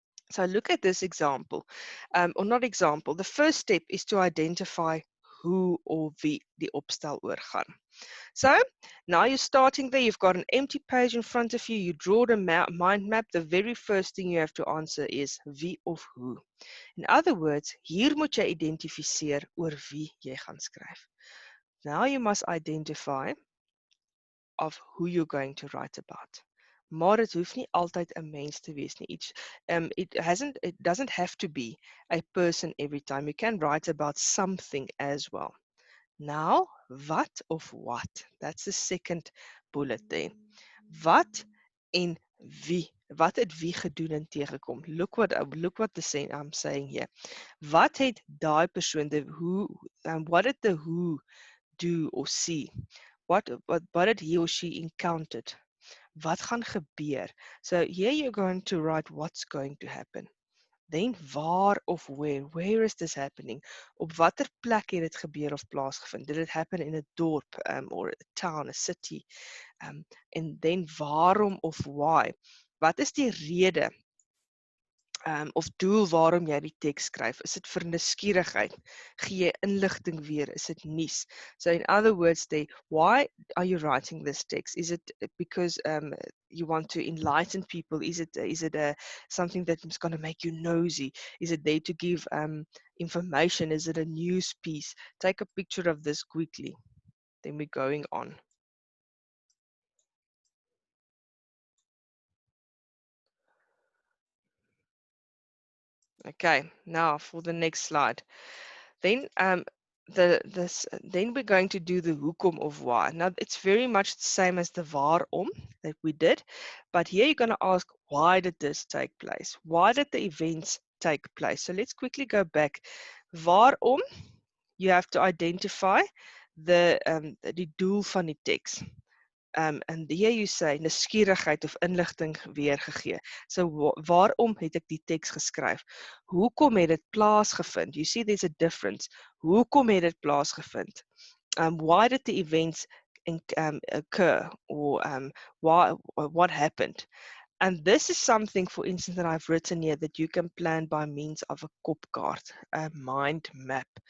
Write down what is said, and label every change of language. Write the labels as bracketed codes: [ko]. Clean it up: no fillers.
[en] So look at this example, or not example. The first step is to identify who or [af] wie die opstel oor gaan. [en] So now you're starting there, you've got an empty page in front of you, you draw the mind map. The very first thing you have to answer is wie of who. In other words, [af] hier moet jy identifiseer oor wie jy gaan skryf. [en] Now you must identify of who you're going to write about. [af] Maar het hoeft nie altyd 'n mens te wees nie. [en] It doesn't have to be a person every time. You can write about something as well. Now, wat of what? That's the second bullet there. [af] Wat en wie? Wat het wie gedoen en tegekom? [en] Look what I'm saying here. [af] Wat het daai persoon, [en] what did the who do or see? What did he or she encountered? [af] Wat gaan gebeur? [en] So here you're going to write what's going to happen. Then waar of where is this happening? [af] Op watter plek het dit gebeur of plaasgevind? [en] Did it happen in a dorp or a town, a city? And then waarom of why? [af] Wat is die rede of doel waarom jy die teks skryf? Is dit vir nuuskierigheid? Gee jy inligting weer? Is dit nuus? [en] So in other words, why are you writing this text? Is it because you want to enlighten people? Is it something that's going to make you nosy? Is it there to give information? Is it a news piece? Take a picture of this quickly. Then we're going on. Okay, now for the next slide. Then then we're going to do the hoekom of why. Now it's very much the same as the waarom that we did, but here you're going to ask, why did this take place? Why did the events take place? So let's quickly go back. Waarom, you have to identify the [af] doel van die teks. [en] And here you say [af] nuuskierigheid of inligting weergegee. So waarom het ek die teks geskryf? Hoekom het dit plaasgevind? [en] You see there's a difference. [af] Hoekom het dit plaasgevind? [en] Why did the events occur, or what happened? And this is something, for instance, that I've written here that you can plan by means of a kopkaart, a mind map.